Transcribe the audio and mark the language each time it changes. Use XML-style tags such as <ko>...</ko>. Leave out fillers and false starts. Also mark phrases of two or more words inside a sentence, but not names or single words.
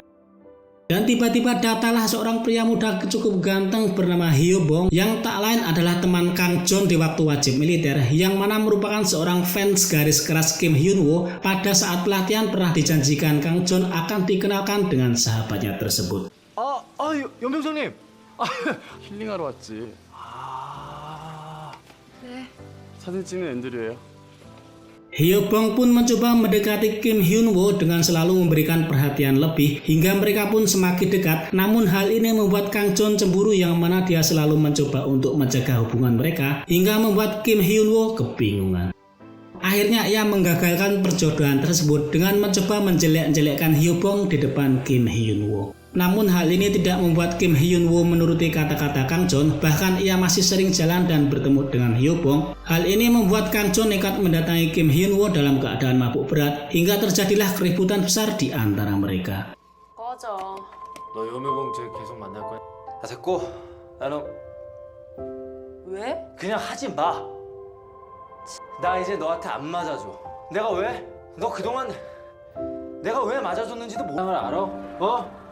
<id>Dan tiba-tiba datanglah seorang pria muda cukup ganteng bernama Hyo Bong yang tak lain adalah teman Kang Jon di waktu wajib militer yang mana merupakan seorang fans garis keras Kim Hyun-woo. Pada saat pelatihan pernah dijanjikan Kang Jon akan dikenalkan dengan sahabatnya tersebut.</id> <ko>연병장님. 힐링하러 왔지. 네. 사진 찍는 앤드류예요.</ko> <id>Hyo Bong pun mencoba mendekati Kim Hyun-woo dengan selalu memberikan perhatian lebih hingga mereka pun semakin dekat. Namun hal ini membuat Kang Jon cemburu yang mana dia selalu mencoba untuk menjaga hubungan mereka hingga membuat Kim Hyun-woo kebingungan. Akhirnya ia menggagalkan perjodohan tersebut dengan mencoba menjelek-jelekkan Hyo Bong di depan Kim Hyun-woo. Namun hal ini tidak membuat Kim Hyun-woo menuruti kata-kata Kang Jon, bahkan ia masih sering jalan dan bertemu dengan Hyo Bong. Hal ini membuat Kang Jon nekat mendatangi Kim Hyun-woo dalam keadaan mabuk berat hingga terjadilah keributan besar di antara mereka.</id> <ko>꺼져. 너 여매봉 쟤 계속 만날 거야? 아 됐고 나는 왜? 그냥 하지 마. 나 이제 너한테 안 맞아줘. 내가 왜? 너 그동안 내가 왜 맞아줬는지도 모르는 걸 알아?</ko>